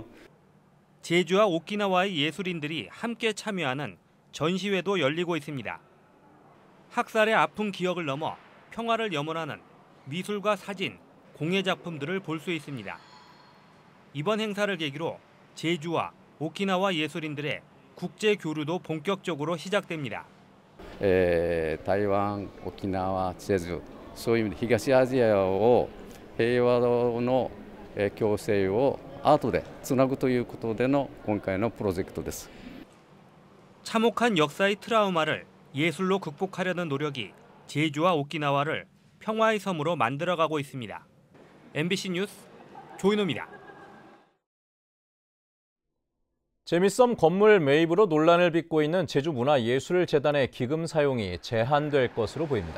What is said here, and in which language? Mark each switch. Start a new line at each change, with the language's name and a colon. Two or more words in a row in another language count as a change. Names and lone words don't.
Korean: 제주와 오키나와의 예술인들이 함께 참여하는 전시회도 열리고 있습니다. 학살의 아픈 기억을 넘어 평화를 염원하는 미술과 사진, 공예 작품들을 볼 수 있습니다. 이번 행사를 계기로 제주와 오키나와 예술인들의 국제 교류도 본격적으로 시작됩니다.
Japanese: 台湾、沖縄、チェジュ、そういう意味で東アジアを平和の共生をアートでつなぐということでの今回のプロジェクトです。
Korean: 참혹한 역사의 트라우마를 예술로 극복하려는 노력이 제주와 오키나와를 평화의 섬으로 만들어가고 있습니다. MBC 뉴스 조인호입니다. 재미섬 건물 매입으로 논란을 빚고 있는 제주문화예술재단의 기금 사용이 제한될 것으로 보입니다.